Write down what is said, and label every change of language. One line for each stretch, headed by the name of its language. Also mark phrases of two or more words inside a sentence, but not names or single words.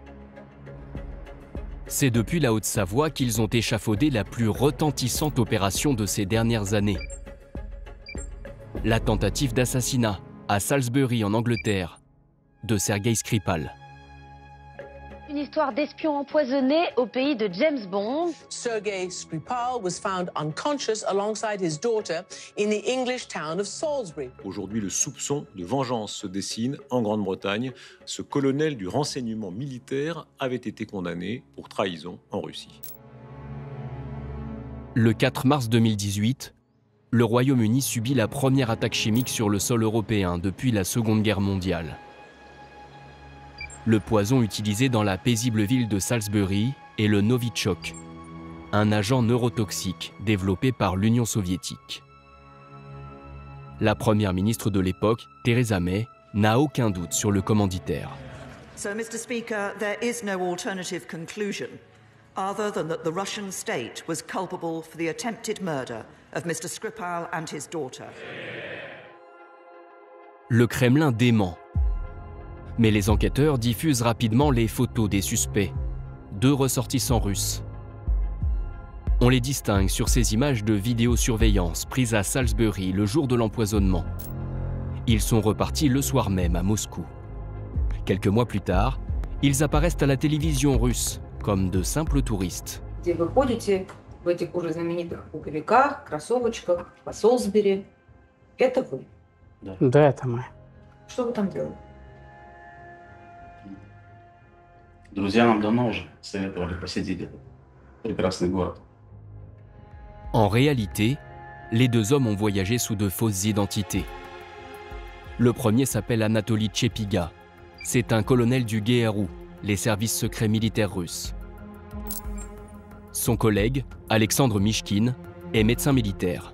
French: C'est depuis la Haute-Savoie qu'ils ont échafaudé la plus retentissante opération de ces dernières années. La tentative d'assassinat à Salisbury en Angleterre de Sergei Skripal. Une histoire d'espion empoisonné au pays de James Bond.
English: Sergei Skripal was found unconscious alongside his daughter in the English town of Salisbury.
French: Aujourd'hui, le soupçon de vengeance se dessine en Grande-Bretagne. Ce colonel du renseignement militaire avait été condamné pour trahison en Russie. Le 4 mars 2018, le Royaume-Uni subit la première attaque chimique sur le sol européen depuis la Seconde Guerre mondiale. Le poison utilisé dans la paisible ville de Salisbury est le Novichok, un agent neurotoxique développé par l'Union soviétique. La première ministre de l'époque, Theresa May, n'a aucun doute sur le commanditaire.
English: So, Mr. Speaker, there is no alternative conclusion other than that the Russian state was culpable for the attempted murder of Mr. Skripal and his daughter.
French: Le Kremlin dément. Mais les enquêteurs diffusent rapidement les photos des suspects, 2 ressortissants russes. On les distingue sur ces images de vidéosurveillance prises à Salisbury le jour de l'empoisonnement. Ils sont repartis le soir même à Moscou. Quelques mois plus tard, ils apparaissent à la télévision russe comme de simples touristes.
Russian: В этих уже знаменитых пуховиках, кроссовочках, по Солсбери. Это вы? Да, это мы. Что вы там делали? Друзья нам давно уже советовали посетить этот прекрасный город.
French: En réalité, les 2 hommes ont voyagé sous de fausses identités. Le premier s'appelle Anatoly Chepiga. C'est un colonel du GRU, les services secrets militaires russes. Son collègue, Alexandre Mishkin, est médecin militaire.